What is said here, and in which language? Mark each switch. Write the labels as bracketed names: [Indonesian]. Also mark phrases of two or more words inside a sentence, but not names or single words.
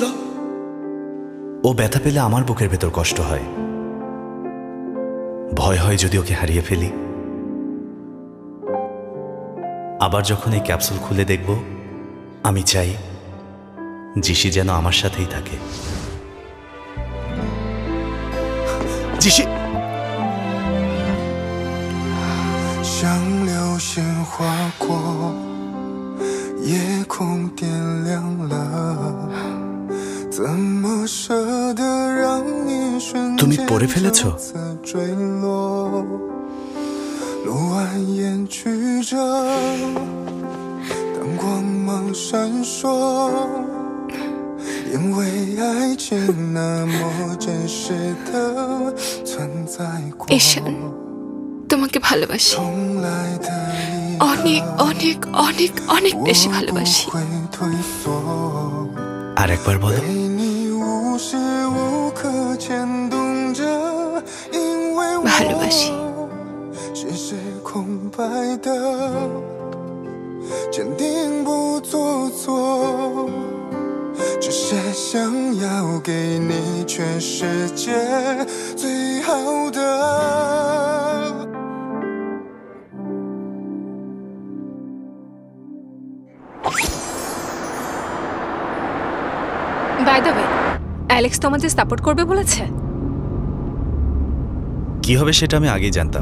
[Bangla] ও ব্যথা পেলে আমার বুকের ভেতর কষ্ট হয়, ভয় হয় যদি ওকে হারিয়ে ফেলি। আবার যখন এই ক্যাপসুল খুলে দেখব, আমি চাই জিসি যেন আমার সাথেই থাকে। জিসি [Chinese] 像流星划过，夜空点亮了，怎么舍得让你瞬间就此坠落？路蜿蜒曲折，灯光芒闪烁，因为爱经那么真实的存在过。 [Bangla] ঈশান তোমাকে ভালোবাসি, [Chinese] 从来的遗 [Bangla] অনেক অনেক অনেক অনেক বেশি [Chinese] 我 [Bangla] ভালোবাসি। [Chinese] 不会退缩。 [Bangla] আর একবার বলো। [Chinese] 被你无时无刻牵动着，因为我 [Bangla] ভালোবাসি। [Chinese] 心是空白的，坚定不做作，只是想要给你全世界最好的。 [English] by the way, [Bangla] অ্যালেক্স তোমাদের সাপোর্ট করবে বলেছে। কি হবে সেটা আমি আগেই জানতাম।